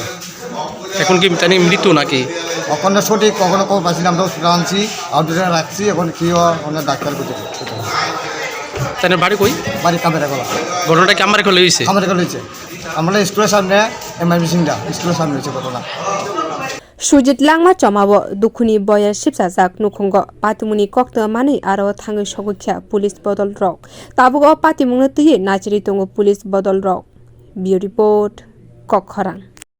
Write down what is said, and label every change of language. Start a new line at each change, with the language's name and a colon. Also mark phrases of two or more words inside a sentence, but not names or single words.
Bangla: এখন কি তার মৃত্যু নাকি? কখনো সঠিক কখনো কম পাচ্ছিলাম আমরা হসপিটাল আনছি আউটডোরে রাখছি এখন কি হয় ডাক্তার করতে। তার বাড়ি কই? বাড়ি kamariakhala। ঘটনাটা কি kamariakhala হয়েছে? kamariakhala হয়েছে। আমরা স্কুলের সামনে এমআই মিশিংটা স্কুলের সামনে হয়েছে ঘটনা।
Kok Borok: Sujit langma chomabo dukhuni boya sipsajak nukhungo patimuni kokta mani aro thangai sogokya police bodol rok tabugo patimung tui nachiri tongo police bodol rok. Bio report khoroksa